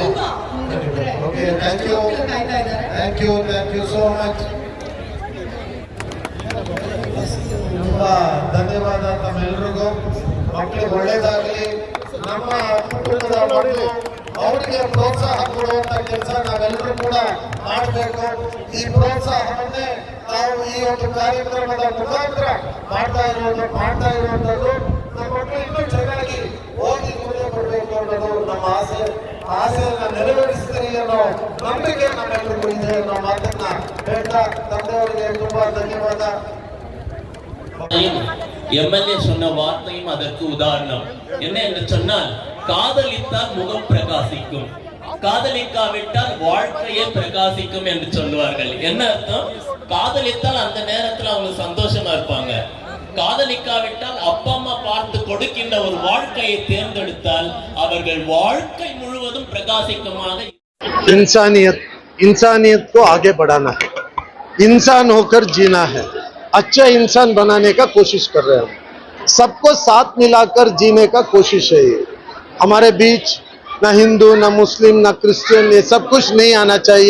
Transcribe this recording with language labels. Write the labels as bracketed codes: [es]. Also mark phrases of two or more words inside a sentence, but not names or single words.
[en] Thank you so much. [kn] ನಮ್ಮೆಲ್ರಿಗೂ ಮಕ್ಕಳಿಗೆ ಒಳ್ಳೇದಾಗಲಿ. ನಮ್ಮ ಕುಟುಂಬದ ಮಕ್ಕಳು ಅವರಿಗೆ ಪ್ರೋತ್ಸಾಹ ಕೊಡುವಂತ ಕೆಲಸ ನಾವೆಲ್ಲರೂ ಕೂಡ ಮಾಡಬೇಕು. ಈ ಪ್ರೋತ್ಸಾಹವನ್ನೇ ನಾವು ಈ ಒಂದು ಕಾರ್ಯಕ್ರಮದ ಮುಖಾಂತರ ಮಾಡ್ತಾ ಇರುವಂತದ್ದು. ನಮ್ಮ ಮಕ್ಕಳು ಇನ್ನೂ ಚೆನ್ನಾಗಿ ಓದಿ ಮುಂದೆ ಕೊಡಬೇಕು ಅನ್ನೋದು ನಮ್ಮ ಆಸೆಯನ್ನ ನೆರವೇರಿಸ್ತೀರಿ ಅನ್ನೋ ನಂಬಿಕೆ ನಮ್ಮೆಲ್ಲರಿಗೂ ಇದೆ ಅನ್ನೋ ಮಾತನ್ನ ಹೇಳ್ತಾ ತಂದೆಯವರಿಗೆ ತುಂಬಾ ಧನ್ಯವಾದ. [ta] எம்எல்ஏ சொன்ன வார்த்தையும் அதற்கு உதாரணம். என்ன என்று சொன்னால், காதலித்தால் முகம் பிரகாசிக்கும், காதலிக்காவிட்டால் வாழ்க்கையே பிரகாசிக்கும் என்று சொல்லுவார்கள். என்ன அர்த்தம்? காதலித்தால் அந்த நேரத்தில் அவங்க சந்தோஷமா இருப்பாங்க. காதலிக்காவிட்டால் அப்பா அம்மா பார்த்து கொடுக்கின்ற ஒரு வாழ்க்கையை தேர்ந்தெடுத்தால் அவர்கள் வாழ்க்கை முழுவதும் பிரகாசிக்கமாக. [hi] इंसानियत को आगे बढ़ाना है, इंसान होकर जीना है, अच्छा इंसान बनाने का कोशिश कर रहे हैं. सबको साथ मिलाकर जीने का कोशिश है. ये हमारे बीच ना हिंदू ना मुस्लिम ना क्रिश्चियन ये सब कुछ नहीं आना चाहिए.